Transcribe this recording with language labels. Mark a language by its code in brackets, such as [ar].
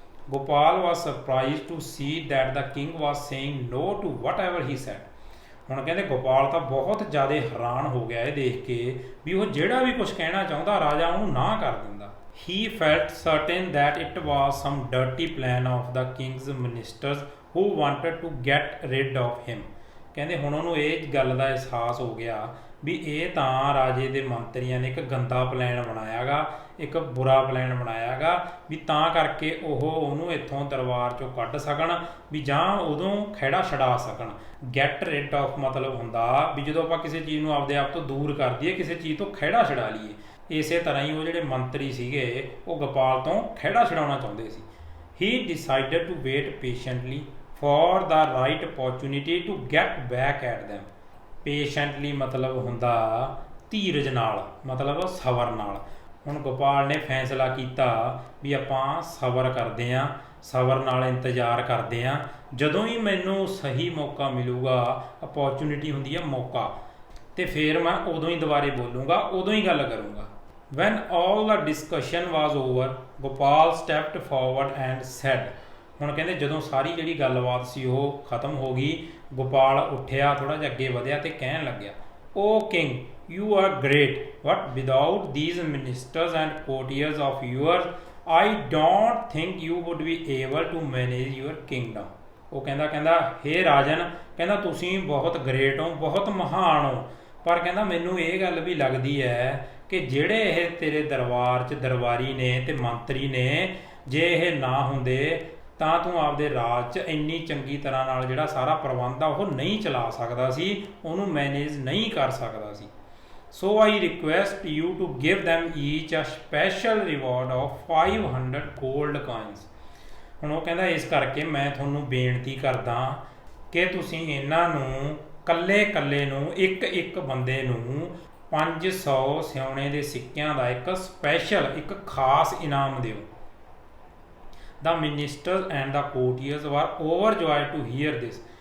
[en] Gopal was surprised to see that the king was saying no to whatever he said. [pa] ਹੁਣ ਕਹਿੰਦੇ ਗੋਪਾਲ ਤਾਂ ਬਹੁਤ ਜ਼ਿਆਦਾ ਹੈਰਾਨ ਹੋ ਗਿਆ ਇਹ ਦੇਖ ਕੇ ਵੀ ਉਹ ਜਿਹੜਾ ਵੀ ਕੁਝ ਕਹਿਣਾ ਚਾਹੁੰਦਾ ਰਾਜਾ ਉਹਨੂੰ ਨਾ ਕਰ ਦਿੰਦਾ। [en] He felt certain that it was some dirty plan of the king's ministers who wanted to get rid of him. [pa] ਕਹਿੰਦੇ ਹੁਣ ਉਹਨੂੰ ਇਹ ਗੱਲ ਦਾ ਅਹਿਸਾਸ ਹੋ ਗਿਆ ਵੀ ਇਹ ਤਾਂ ਰਾਜੇ ਦੇ ਮੰਤਰੀਆਂ ਨੇ ਇੱਕ ਗੰਦਾ ਪਲਾਨ ਬਣਾਇਆਗਾ, ਇੱਕ ਬੁਰਾ ਪਲਾਨ ਬਣਾਇਆਗਾ ਵੀ ਤਾਂ ਕਰਕੇ ਉਹ ਉਹਨੂੰ ਇੱਥੋਂ ਦਰਬਾਰ ਚੋਂ ਕੱਢ ਸਕਣ ਵੀ ਜਾਂ ਉਦੋਂ ਖਹਿੜਾ ਛਡਾ ਸਕਣ। ਗੈਟ ਰਿਡ ਆਫ ਮਤਲਬ ਹੁੰਦਾ ਵੀ ਜਦੋਂ ਆਪਾਂ ਕਿਸੇ ਚੀਜ਼ ਨੂੰ ਆਪਦੇ ਆਪ ਤੋਂ ਦੂਰ ਕਰ ਦਈਏ, ਕਿਸੇ ਚੀਜ਼ ਤੋਂ ਖਹਿੜਾ ਛਡਾ ਲਈਏ। ਇਸੇ ਤਰ੍ਹਾਂ ਹੀ ਉਹ ਜਿਹੜੇ ਮੰਤਰੀ ਸੀਗੇ ਉਹ ਗੋਪਾਲ ਤੋਂ ਖਹਿੜਾ ਛਡਾਉਣਾ ਚਾਹੁੰਦੇ ਸੀ। [en] He decided to wait patiently for the right opportunity to get back at them. [pa] Patiently ਮਤਲਬ ਹੁੰਦਾ ਧੀਰਜ ਨਾਲ, ਮਤਲਬ ਸਬਰ ਨਾਲ। ਹੁਣ ਗੋਪਾਲ ਨੇ ਫੈਸਲਾ ਕੀਤਾ ਵੀ ਆਪਾਂ ਸਬਰ ਕਰਦੇ ਹਾਂ, ਸਬਰ ਨਾਲ ਇੰਤਜ਼ਾਰ ਕਰਦੇ ਹਾਂ, ਜਦੋਂ ਹੀ ਮੈਨੂੰ ਸਹੀ ਮੌਕਾ ਮਿਲੂਗਾ, ਅਪੋਰਚੁਨਿਟੀ ਹੁੰਦੀ ਹੈ ਮੌਕਾ, ਤੇ ਫਿਰ ਮੈਂ ਉਦੋਂ ਹੀ ਦੁਬਾਰੇ ਬੋਲੂੰਗਾ, ਉਦੋਂ ਹੀ ਗੱਲ ਕਰੂੰਗਾ। [en] When all the discussion was over, Gopal stepped forward and said. [pa] ਹੁਣ ਕਹਿੰਦੇ ਜਦੋਂ ਸਾਰੀ ਜਿਹੜੀ ਗੱਲਬਾਤ ਸੀ ਉਹ ਖਤਮ ਹੋ ਗਈ, ਗੋਪਾਲ ਉੱਠਿਆ, ਥੋੜ੍ਹਾ ਜਿਹਾ ਅੱਗੇ ਵਧਿਆ ਤੇ ਕਹਿਣ ਲੱਗਿਆ, ਓ king, [en] you are great, but without these ministers and courtiers of yours, I don't think you would be able to manage your kingdom. [pa] ਉਹ ਕਹਿੰਦਾ ਹੇ ਰਾਜਨ, ਕਹਿੰਦਾ ਤੁਸੀਂ ਬਹੁਤ ਗ੍ਰੇਟ ਹੋ, ਬਹੁਤ ਮਹਾਨ ਹੋ, ਪਰ ਕਹਿੰਦਾ ਮੈਨੂੰ ਇਹ ਗੱਲ ਵੀ ਲੱਗਦੀ ਹੈ ਕਿ ਜਿਹੜੇ ਇਹ ਤੇਰੇ ਦਰਬਾਰ 'ਚ ਦਰਬਾਰੀ ਨੇ ਤੇ ਮੰਤਰੀ ਨੇ, ਜੇ ਇਹ ਨਾ ਹੁੰਦੇ ਤਾਂ ਤੂੰ ਆਪਦੇ ਰਾਜ 'ਚ ਇੰਨੀ ਚੰਗੀ ਤਰ੍ਹਾਂ ਨਾਲ ਜਿਹੜਾ ਸਾਰਾ ਪ੍ਰਬੰਧ ਆ ਉਹ ਨਹੀਂ ਚਲਾ ਸਕਦਾ ਸੀ, ਉਹਨੂੰ ਮੈਨੇਜ ਨਹੀਂ ਕਰ ਸਕਦਾ ਸੀ। [en] So I request you to give them each a special reward of 500 gold coins. [pa] ਹੁਣ ਉਹ ਕਹਿੰਦਾ ਇਸ ਕਰਕੇ ਮੈਂ ਤੁਹਾਨੂੰ ਬੇਨਤੀ ਕਰਦਾ ਕਿ ਤੁਸੀਂ ਇਹਨਾਂ ਨੂੰ ਕੱਲੇ ਨੂੰ ਇੱਕ ਬੰਦੇ ਨੂੰ 500 ਸਿਉਣੇ ਦੇ ਸਿੱਕਿਆਂ ਦਾ ਇੱਕ ਸਪੈਸ਼ਲ, ਇੱਕ ਖਾਸ ਇਨਾਮ ਦਿਓ। [en] The ministers and the courtiers were overjoyed to hear this.